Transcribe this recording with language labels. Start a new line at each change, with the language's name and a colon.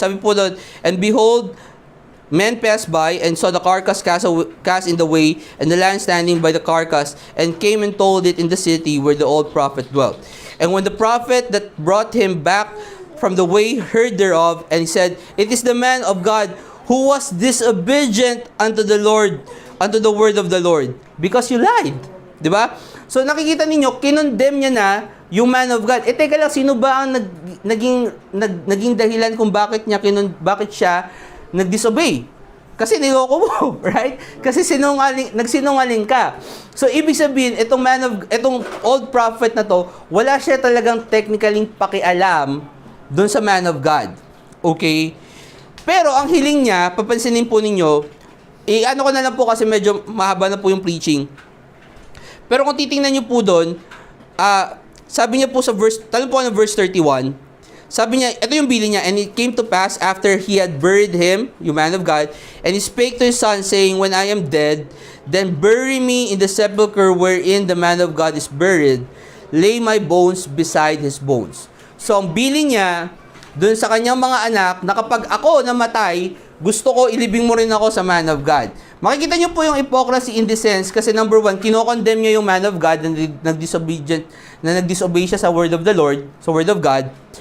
Filipino: Sabi po doon,
English: and behold, men passed by and saw the carcass cast in the way, and the land standing by the carcass, and came and told it in the city where the old prophet dwelt. And when the prophet that brought him back from the way heard thereof, and he said, It is the man of God who was disobedient unto the Lord, unto the word of the Lord, because you lied.
Filipino: Diba? So nakikita ninyo, kinondemn niya na yung man of God. Teka lang, sino ba ang naging dahilan kung bakit siya nag-disobey? Kasi niloko mo, right? Kasi nagsinungaling ka. So ibig sabihin, itong old prophet na to, wala siya talagang technically pakialam doon sa man of God. Okay? Pero ang hiling niya, papansinin po ninyo, ano ko na lang po kasi medyo mahaba na po yung preaching. Pero kung titingnan niyo po doon, sabi niya po sa verse 31, sabi niya, ito yung bilin niya,
English: and it came to pass after he had buried him,
Filipino: yung man of God,
English: and he spake to his son, saying, When I am dead, then bury me in the sepulchre wherein the man of God is buried, lay my bones beside his bones.
Filipino: So, ang bilin niya, dun sa kanyang mga anak, na kapag ako namatay, gusto ko ilibing mo rin ako sa man of God. Makikita niyo po yung hypocrisy in the sense, kasi number one, kinokondemn niya yung man of God na nag-disobey siya sa word of the Lord, sa word of God.